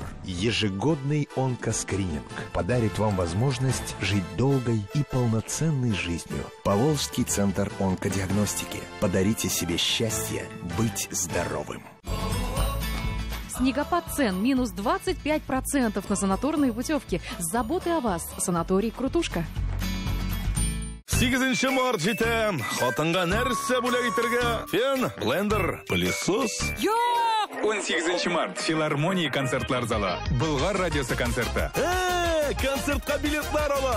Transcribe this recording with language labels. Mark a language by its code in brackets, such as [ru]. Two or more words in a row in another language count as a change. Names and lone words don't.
[ru] Ежегодный онкоскрининг подарит вам возможность жить долгой и полноценной жизнью. Поволжский центр онкодиагностики. Подарите себе счастье быть здоровым. Снегопад цен минус 25% на санаторные путевки. С заботой о вас. Санаторий «Крутушка». [tt] 8 март җитәм. Хатынга нәрсә бүләк итәргә? Фен, блендер, пылесос. Юк! 18 март. Филармония концертлар залы. Болгар радиосы концерты. Концертка билетлар алам.